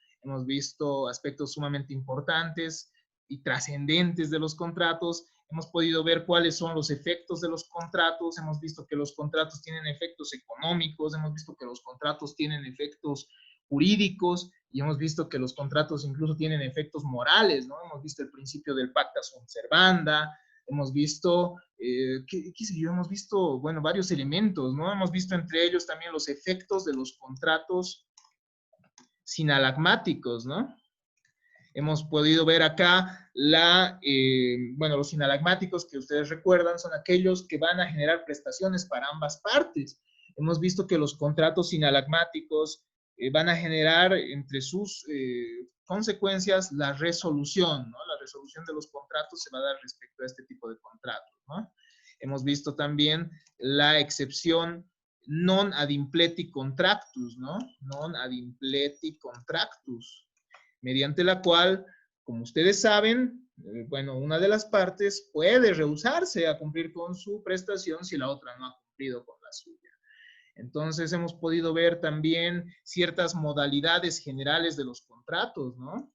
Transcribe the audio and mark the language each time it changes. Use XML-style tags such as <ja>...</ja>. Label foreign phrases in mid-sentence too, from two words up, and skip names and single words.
<es>Hemos visto aspectos sumamente importantes y trascendentes de los contratos. Hemos podido ver cuáles son los efectos de los contratos, hemos visto que los contratos tienen efectos económicos, hemos visto que los contratos tienen efectos jurídicos y hemos visto que los contratos incluso tienen efectos morales, ¿no? Hemos visto el principio del</es> <la>pacta sunt servanda,</la> <es>hemos visto, ¿qué sé yo? Hemos visto, bueno, varios elementos, ¿no? Hemos visto entre ellos también los efectos de los contratos sinalagmáticos, ¿no? Hemos podido ver acá bueno, los sinalagmáticos que ustedes recuerdan son aquellos que van a generar prestaciones para ambas partes. Hemos visto que los contratos sinalagmáticos van a generar entre sus consecuencias la resolución, ¿no? La resolución de los contratos se va a dar respecto a este tipo de contratos, ¿no? Hemos visto también la excepción</es> <la>non ad impleti contractus,</la> <es>¿no?</es> <la>Non ad impleti contractus,</la> <es>mediante la cual, como ustedes saben, bueno, una de las partes puede rehusarse a cumplir con su prestación si la otra no ha cumplido con la suya. Entonces hemos podido ver también ciertas modalidades generales de los contratos, ¿no?</es>